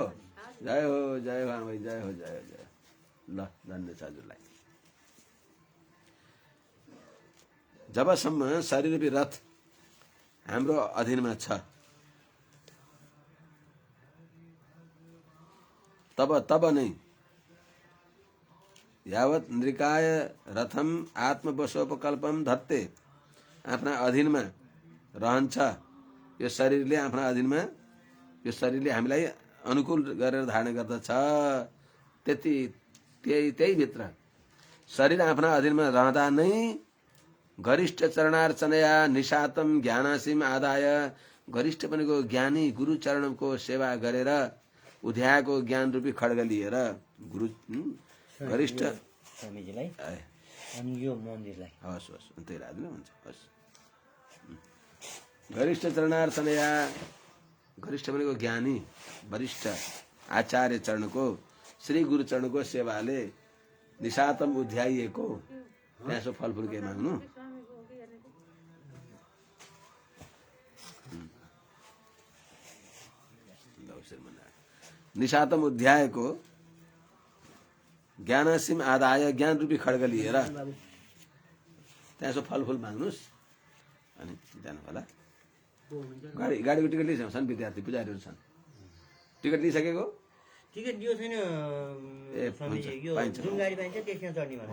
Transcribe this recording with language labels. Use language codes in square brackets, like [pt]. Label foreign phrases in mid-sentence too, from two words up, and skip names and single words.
[ne] जय हो जय हो आमा, जय हो जय हो जय। ल धन्य छ हजुरलाई। जबसम्म शरीर रूपी रथ हाम्रो अधीनमा छ तब नै [sa] यावत नृकाय रथम आत्मवशोपकल्पम धत्ते [ne] आफ्ना अधीनमा रहन्छ। यो शरीरले आफ्ना अधीनमा, यो शरीरले हामीलाई अनुकूल गरेर धारण गर्दछ। त्यही भित्र शरीर आफ्ना अधीनमा रहँदा नै [sa] गरिष्ठ चरणार्चनया निशातम ज्ञानासिम आदाय, [ne] गरिष्ठ भनेको ज्ञानी गुरु चरणको सेवा गरेर उध्याएको ज्ञान रूपी खड्ग लिएर गुरु गरिष्ठ स्वामीजीलाई अनि यो मन्दिरलाई हस् हस् त्यही राख्दिनु हुन्छ। हस् [sa] गरिष्ठ चरणार्चनया, [ne] गरिष्ठ भनेको ज्ञानी वरिष्ठ आचार्य चरणको श्री गुरु चरणको सेवाले निशातम उध्याइएको। त्यहाँ सो फलफुल के माग्नु। [sa] निशातम उध्यायको ज्ञानासिम आदाय, [ne] ज्ञान रूपी खड्ग लिएर त्यहाँ सो फलफुल माग्नुहोस् अनि जानु होला। गाडीको टिकट लिइसकेको छन्, विद्यार्थी पुजारीहरू छन्। टिकट लिइसकेको? टिकट दियो छैन। ए पाइन्छ, जुन गाडी पाइन्छ त्यसमा चढ्ने भने